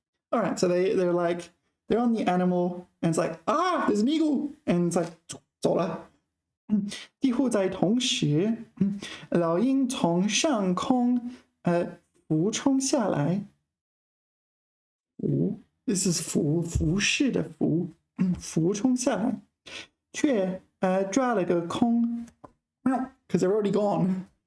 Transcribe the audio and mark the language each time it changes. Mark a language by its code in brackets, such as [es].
[en] All right, so they're like they're on the animal, and it's like there's an eagle, and it's like [zh] 走了。几乎在同时，老鹰从上空俯冲下来。 [en] This is [zh] 俯视的俯冲下来，却抓了个空 [en] ，because they're already gone。